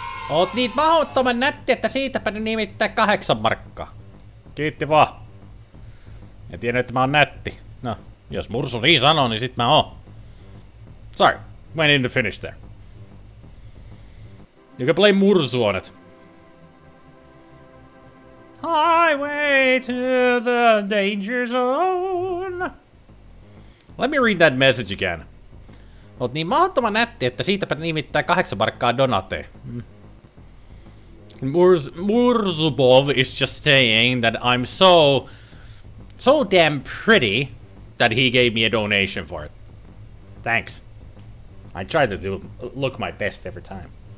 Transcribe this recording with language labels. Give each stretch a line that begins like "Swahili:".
Finnish: Oot niin mahdottoman nätti, että siitäpä nimittää 8 markkaa. Kiitti vaan. En tiedä, että mä oon nätti. No, jos Mursu niin sanoo, niin sit mä oon.
English: Sorry, went in to finish there. You can play Mursu on it. Highway to the danger zone. Let me read that message again.
Finnish: Oot niin mahdottoman nätti, että siitäpä nimittää 8 markkaa donate.
English: Murzubov is just saying that I'm so damn pretty that he gave me a donation for it. Thanks. I try to look my best every time.